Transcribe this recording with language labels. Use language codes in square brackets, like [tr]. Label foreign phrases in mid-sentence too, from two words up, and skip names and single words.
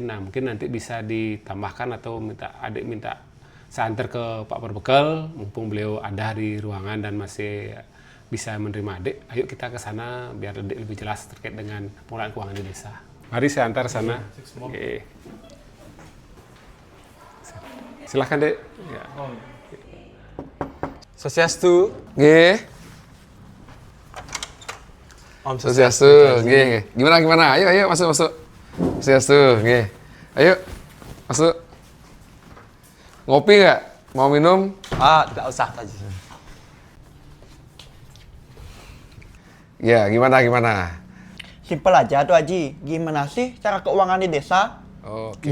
[id] Nah, mungkin nanti bisa ditambahkan atau adik minta saya antar ke Pak Perbekal, mumpung beliau ada di ruangan dan masih bisa menerima adik. Ayo kita ke sana biar adik lebih jelas terkait dengan pengelolaan keuangan di desa. Mari saya antar sana. Oke. Silahkan Dek. Ya. Swastiastu. Nggih. Om Swastiastu. Nggih, nggih. Gimana? Ayo masuk. Swastiastu, nggih. Ayo. Masuk. Ngopi nggak? Mau minum? Tidak usah Haji. Ya, gimana? Simpel aja tuh Haji, gimana sih cara keuangan di desa? Oke.